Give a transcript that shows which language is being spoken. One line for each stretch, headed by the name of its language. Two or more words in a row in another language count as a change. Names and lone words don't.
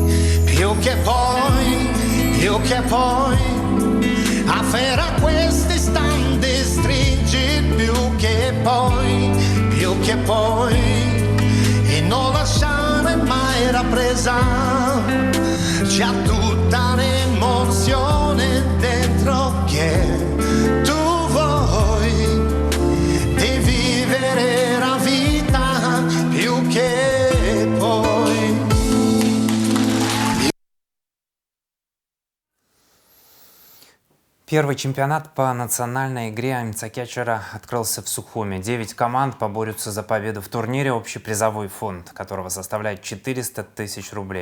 Italian: Più che poi, afferra questi istante, stringi più che poi, e non lasciare mai rappresa, c'è tutta l'emozione dentro che tu vuoi, di vivere la vita più che poi.
Russian: Первый чемпионат по национальной игре амцакячера открылся в Сухуме. 9 команд поборются за победу в турнире, общий призовой фонд которого составляет 400 тысяч рублей.